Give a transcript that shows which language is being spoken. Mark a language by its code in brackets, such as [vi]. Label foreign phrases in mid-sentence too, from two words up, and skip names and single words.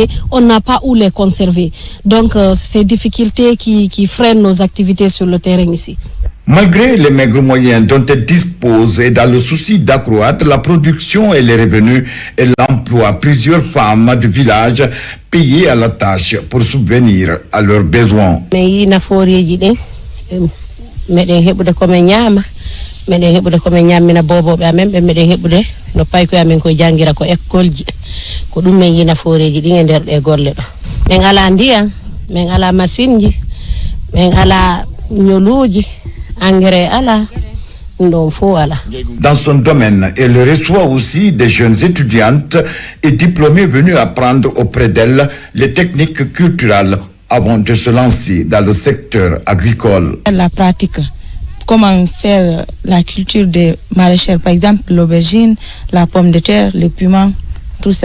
[fr] On n'a pas où les conserver. Donc, ces difficultés qui freinent nos activités sur le terrain ici. Malgré les maigres moyens dont elle dispose et dans le souci d'accroître la production et les revenus, elle emploie plusieurs femmes du village payées à la tâche pour subvenir à leurs besoins. [ff] Meɗen heɓude komin ñammina boboɓe amen ɓe meɗen heɓude no payko amen ko jangira ko école ji ko ɗum min yi nafooreji ɗin e nder ɗe golle ɗo min ala ndiyam min ala machine ji min ala ñoluuji engrais ala ɗum fof ala. [fr] Dans son domaine, elle reçoit aussi des jeunes étudiantes et diplômées venues apprendre auprès d'elle les techniques culturelles avant de se lancer dans le secteur agricole. La pratique. Comment faire la culture des maraîchères, par exemple l'aubergine, la pomme de terre, le piment, tout ça.